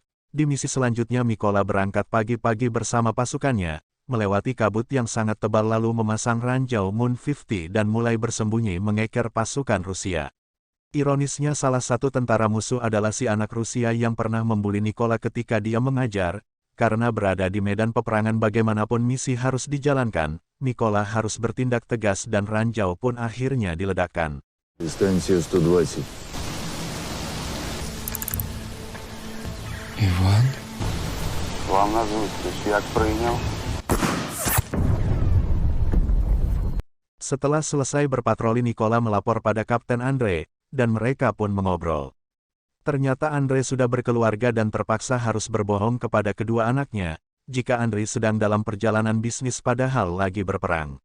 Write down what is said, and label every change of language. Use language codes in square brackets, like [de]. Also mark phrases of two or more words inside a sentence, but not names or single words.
[id] Di misi selanjutnya Mykola berangkat pagi-pagi bersama pasukannya, melewati kabut yang sangat tebal lalu memasang ranjau Moon 50 dan mulai bersembunyi mengeker pasukan Rusia. Ironisnya salah satu tentara musuh adalah si anak Rusia yang pernah membuli Mykola ketika dia mengajar. Karena berada di medan peperangan bagaimanapun misi harus dijalankan, Mykola harus bertindak tegas dan ranjau pun akhirnya diledakkan. [uk] Дистанція 120. Іван? Вам на зустріч, як прийняв? [id] Setelah selesai berpatroli Mykola melapor pada Kapten Andre, dan mereka pun mengobrol. Ternyata Andre sudah berkeluarga dan terpaksa harus berbohong kepada kedua anaknya, jika Andre sedang dalam perjalanan bisnis padahal lagi berperang.